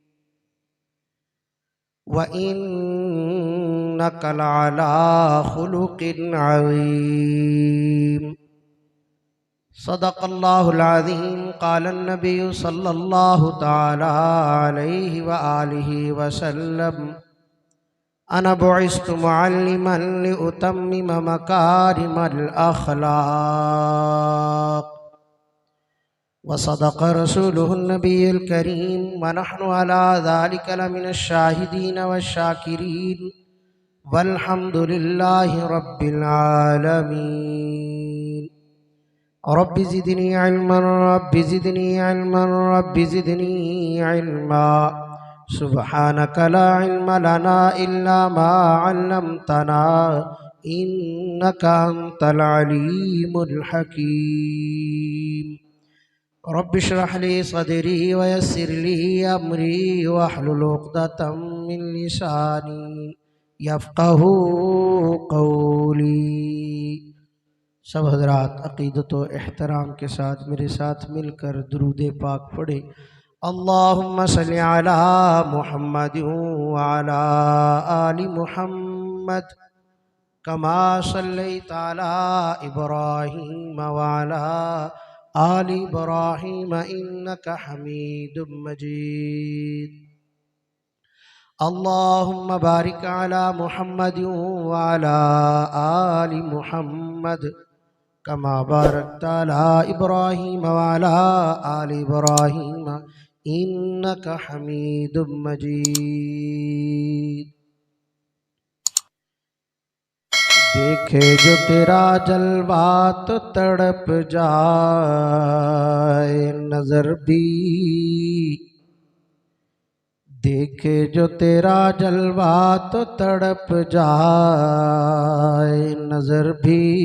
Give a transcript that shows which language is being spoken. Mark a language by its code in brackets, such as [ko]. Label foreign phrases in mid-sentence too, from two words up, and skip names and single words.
[ar] وإنك لعلى خلق عظيم. صدق الله العظيم. قال النبي صلى الله تعالى عليه وآله وسلم أنا بعثت معلما لأتمم مكارم الأخلاق. وصدق رسوله النبي الكريم ونحن على ذلك لمن الشاهدين والشاكرين والحمد لله رب العالمين. رب زدني علما رب زدني علما رب زدني علما. سبحانك لا علم لنا إلا ما علمتنا إنك أنت العليم الحكيم. رب اشرح لي صدري ويسر لي أمري واحلل عقدة من لساني يفقهوا قولي. [ur] سب حضرات عقیدت و احترام کے ساتھ میرے ساتھ مل کر درود پاک پڑھے. [ar] اللهم صل على محمد وعلى آل محمد كما صليت على إبراهيم وعلى آل إبراهيم إنك حميد مجيد. اللهم بارك على محمد وعلى آل محمد كما باركت على إبراهيم وعلى آل إبراهيم إنك حميد مجيد. [ur] دیکھے جو تیرا جلوہ تو تڑپ جائے نظر بھی. دیکھے جو تیرا جلوہ تو تڑپ جائے نظر بھی.